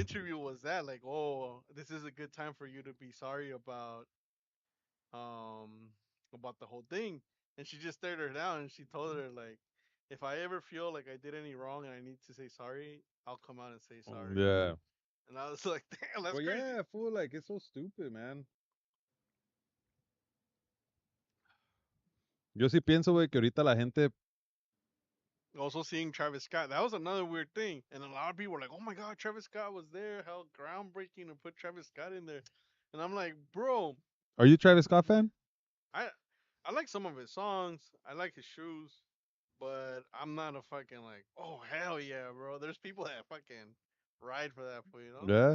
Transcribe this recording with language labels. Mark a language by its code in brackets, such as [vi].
[en] interview was that like, oh, this is a good time for you to be sorry um about the whole thing. And she just stared her down and she told her like, if I ever feel like I did any wrong and I need to say sorry, I'll come out and say sorry. Yeah. And I was like, damn, that's But crazy. yeah, I feel like it's so stupid, man. [es] Yo sí pienso, güey, que ahorita la gente. [en] Also seeing Travis Scott, that was another weird thing. And a lot of people were like, oh my god, Travis Scott was there. How groundbreaking to put Travis Scott in there. And I'm like, bro, Are you a Travis Scott fan? I I like some of his songs. I like his shoes. But I'm not a fucking like, oh hell yeah, bro. There's people that fucking ride for that for you know.